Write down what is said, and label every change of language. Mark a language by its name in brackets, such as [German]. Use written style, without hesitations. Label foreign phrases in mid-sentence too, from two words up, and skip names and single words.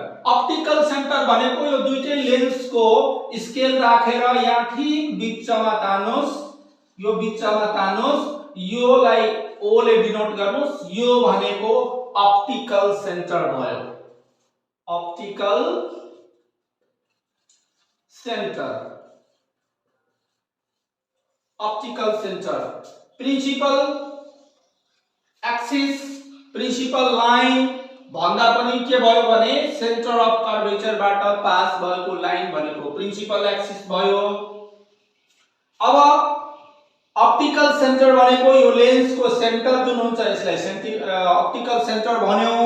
[English] optical centre [Nepali] भनेको यो दुईटै लेन्सको स्केल राखेर यहाँ ठीक बिचमा तान्नुस्, यो बिचमा तान्नुस्, योलाई O ले डिनोट गर्नुस्, यो भनेको [English] optical centre [Nepali] भयो। [English] Optical centre, optical centre, principal axis, principal line [Nepali] भन्दा पनि के भयो भने [English] centre of curvature [Nepali] बाट पास भएको लाइन भनेको [English] principal axis [Nepali] भयो। अब [English] optical centre [Nepali] भनेको यो लेन्स को सेन्टर जुन हुन्छ यसलाई [English] optical centre [Nepali] भन्यौ।